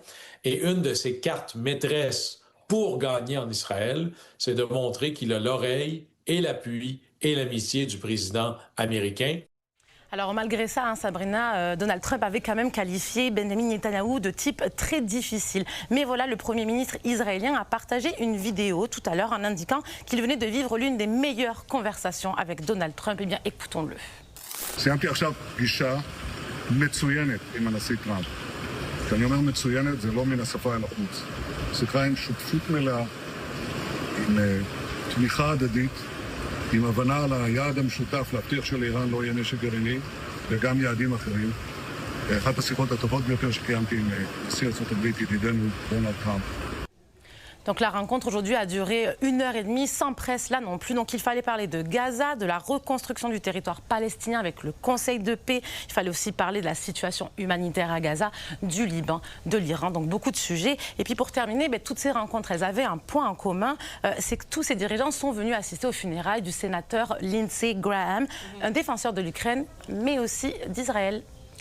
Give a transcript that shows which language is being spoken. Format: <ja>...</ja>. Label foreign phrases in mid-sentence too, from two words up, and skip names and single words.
<fr>Et une de ses cartes maîtresses pour gagner en Israël, c'est de montrer qu'il a l'oreille et l'appui et l'amitié du président américain. Alors malgré ça, Sabrina, Donald Trump avait quand même qualifié Benjamin Netanyahou de type très difficile. Mais voilà, le Premier ministre israélien a partagé une vidéo tout à l'heure en indiquant qu'il venait de vivre l'une des meilleures conversations avec Donald Trump. Eh bien, écoutons-le.</fr> <he>סיימתי עכשיו פגישה מצוינת עם הנשיא טראמפ. כשאני אומר מצוינת, זה לא מן השפה אל החוץ. שיחה עם שותפות מלאה, עם תמיכה הדדית, עם הבנה על היעד המשותף להבטיח שלאיראן לא יהיה נשק גרעיני וגם יעדים אחרים. אחת השיחות הטובות ביותר שקיימתי עם נשיא ארצות הברית, ידידנו דונלד טראמפ.</he> <fr>Donc la rencontre aujourd'hui a duré 1h30 sans presse là non plus. Donc il fallait parler de Gaza, de la reconstruction du territoire palestinien avec le Conseil de paix. Il fallait aussi parler de la situation humanitaire à Gaza, du Liban, de l'Iran. Donc beaucoup de sujets. Et puis pour terminer, toutes ces rencontres, elles avaient un point en commun. C'est que tous ces dirigeants sont venus assister aux funérailles du sénateur Lindsey Graham, un défenseur de l'Ukraine, mais aussi d'Israël.</fr>